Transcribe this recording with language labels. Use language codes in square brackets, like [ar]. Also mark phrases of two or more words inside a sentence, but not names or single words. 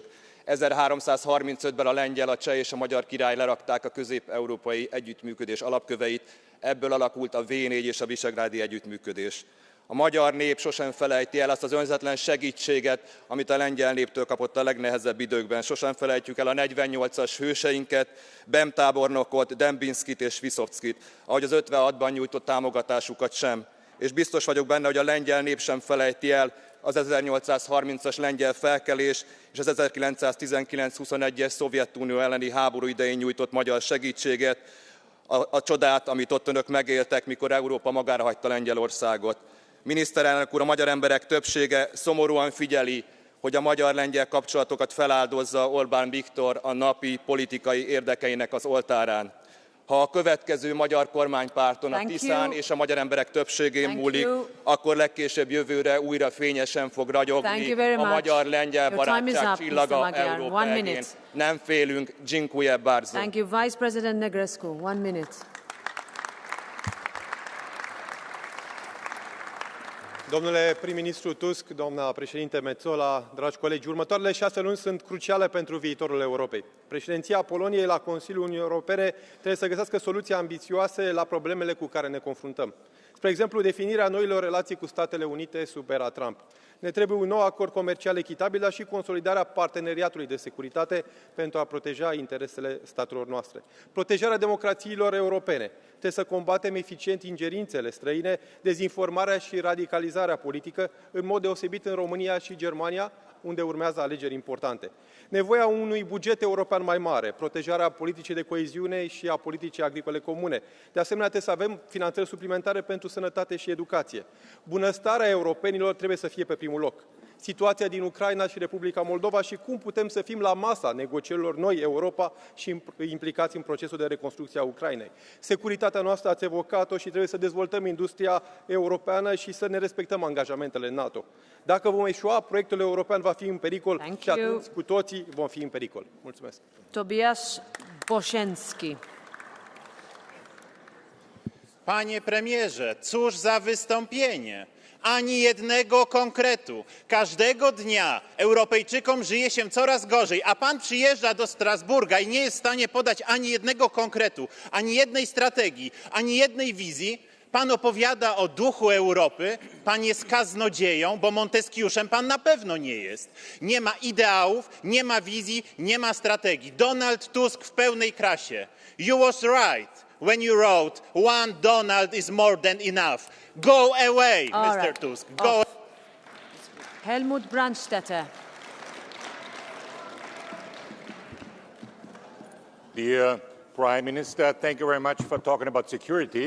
[hu] 1335-ben a lengyel, a cseh és a magyar király lerakták a közép-európai együttműködés alapköveit, ebből alakult a V4 és a visegrádi együttműködés. A magyar nép sosem felejti el azt az önzetlen segítséget, amit a lengyel néptől kapott a legnehezebb időkben. Sosem felejtjük el a 48-as hőseinket, Bem tábornokot, Dembinskit és Viszovckit, ahogy az 56-ban nyújtott támogatásukat sem. És biztos vagyok benne, hogy a lengyel nép sem felejti el az 1830-as lengyel felkelés és az 1919-21-es Szovjetunió elleni háború idején nyújtott magyar segítséget, a csodát, amit ott önök megéltek, mikor Európa magára hagyta Lengyelországot. Miniszterelnök úr, a magyar emberek többsége szomorúan figyeli, hogy a magyar-lengyel kapcsolatokat feláldozza Orbán Viktor a napi politikai érdekeinek az oltárán. Ha a következő magyar kormánypárton, a Tiszán és a magyar emberek többségén múlik, akkor legkésőbb jövőre újra fényesen fog ragyogni a magyar-lengyel barátság csillaga Európa egén. Nem félünk, [pl] dziękuję bardzo. [en] Thank you. Vice President Negrescu, 1 minute. [ro] Domnule prim-ministru Tusk, doamna președinte Metsola, dragi colegi, următoarele 6 luni sunt cruciale pentru viitorul Europei. Președinția Poloniei la Consiliul Uniunii Europene trebuie să găsească soluții ambițioase la problemele cu care ne confruntăm. Spre exemplu, definirea noilor relații cu Statele Unite sub era Trump. Ne trebuie un nou acord comercial echitabil, dar și consolidarea parteneriatului de securitate pentru a proteja interesele statelor noastre. Protejarea democrațiilor europene. Trebuie să combatem eficient ingerințele străine, dezinformarea și radicalizarea politică, în mod deosebit în România și Germania, unde urmează alegeri importante. Nevoia unui buget european mai mare, protejarea politicii de coeziune și a politicii agricole comune. De asemenea, trebuie să avem finanțări suplimentare pentru sănătate și educație. Bunăstarea europenilor trebuie să fie pe primul loc. Situația din Ucraina și Republica Moldova și cum putem să fim la masa negocierilor noi Europa și implicați în procesul de reconstrucție a Ucrainei. Securitatea noastră ați evocat-o și trebuie să dezvoltăm industria europeană și să ne respectăm angajamentele NATO. Dacă vom eșua, proiectul european va fi în pericol și atunci cu toții vom fi în pericol. Mulțumesc. Tobiasz Bosienski. [pl] Panie premierze, cóż za wystąpienie! Ani jednego konkretu. Każdego dnia Europejczykom żyje się coraz gorzej, a pan przyjeżdża do Strasburga i nie jest w stanie podać ani jednego konkretu, ani jednej strategii, ani jednej wizji. Pan opowiada o duchu Europy, pan jest kaznodzieją, bo Monteskiuszem pan na pewno nie jest. Nie ma ideałów, nie ma wizji, nie ma strategii. Donald Tusk w pełnej krasie. [en] You was right when you wrote, one Donald is more than enough. Go away, Mr. Tusk. Go. Helmut Brandstätter. Dear Prime Minister, thank you very much for talking about security.